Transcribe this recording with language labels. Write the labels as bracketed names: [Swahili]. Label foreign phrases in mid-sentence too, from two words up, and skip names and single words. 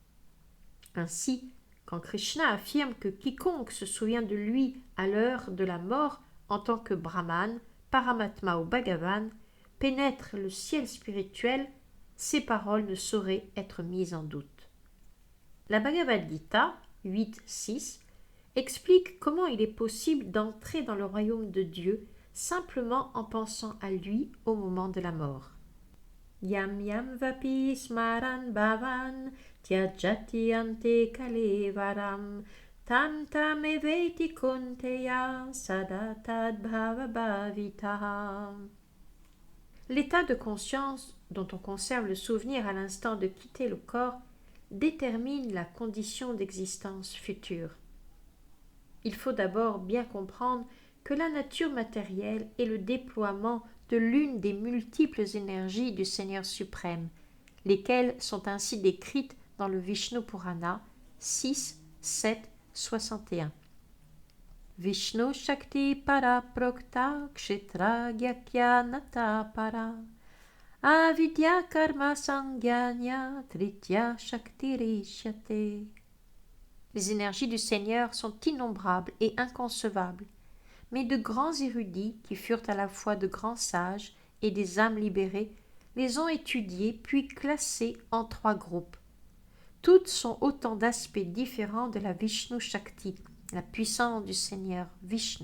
[French] Ainsi, quand Krishna affirme que quiconque se souvient de lui à l'heure de la mort en tant que Brahman, Paramatma ou Bhagavan, pénètre le ciel spirituel, ces paroles ne sauraient être mises en doute. La Bhagavad Gita 8.6 explique comment il est possible d'entrer dans le royaume de Dieu simplement en pensant à lui au moment de la mort. [Sanskrit] Yam yam vapi smaran bhavan tyajati ante kalevaram tam tam eveti kunteya sadatad bhava bhavitaha. [French] L'état de conscience dont on conserve le souvenir à l'instant de quitter le corps détermine la condition d'existence future. Il faut d'abord bien comprendre que la nature matérielle est le déploiement de l'une des multiples énergies du Seigneur suprême, lesquelles sont ainsi décrites dans le Vishnu Purana 6, 7, 61. [Sanskrit] Vishnu Shakti Para Prokta Kshetra Gyakya Nata Para Avidya Karma Sangyanya Tritya Shakti Rishyate. [French] Les énergies du Seigneur sont innombrables et inconcevables, mais de grands érudits, qui furent à la fois de grands sages et des âmes libérées, les ont étudiées puis classées en 3 groupes. Toutes sont autant d'aspects différents de la Vishnu Shakti, la puissance du Seigneur Vishnu.